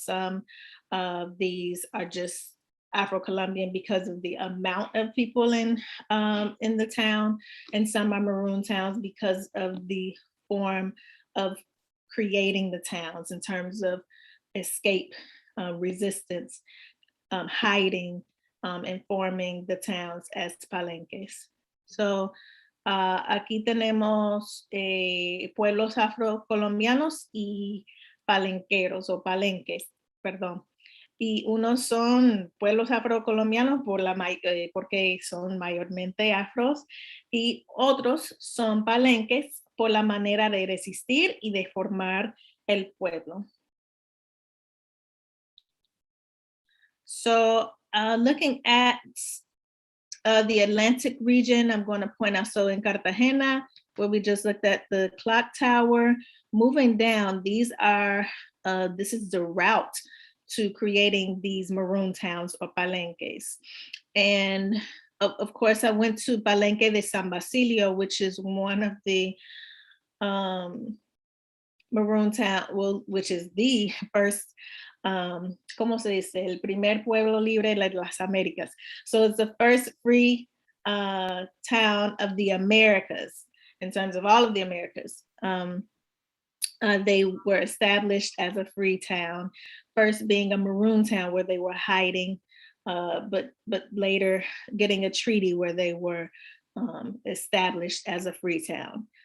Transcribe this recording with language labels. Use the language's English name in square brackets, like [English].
[English] Some of these are just Afro-Colombian because of the amount of people in the town, and some are Maroon towns because of the form of creating the towns in terms of escape, resistance, hiding, and forming the towns as palenques. [Spanish] So aquí tenemos pueblos afro-colombianos y palenqueros o palenques, perdón. Y unos son pueblos afrocolombianos porque son mayormente afros, y otros son palenques por la manera de resistir y de formar el pueblo. [English] So looking at the Atlantic region, I'm going to point out, so in Cartagena, where we just looked at the clock tower, moving down, these are, this is the route to creating these maroon towns or palenques. And of course, I went to Palenque de San Basilio, which is one of the maroon town, well, which is the first, [Spanish] ¿cómo se dice? El primer pueblo libre de las Américas. [English] So it's the first free town of the Americas, in terms of all of the Americas. They were established as a free town, first being a maroon town where they were hiding, but later getting a treaty where they were established as a free town.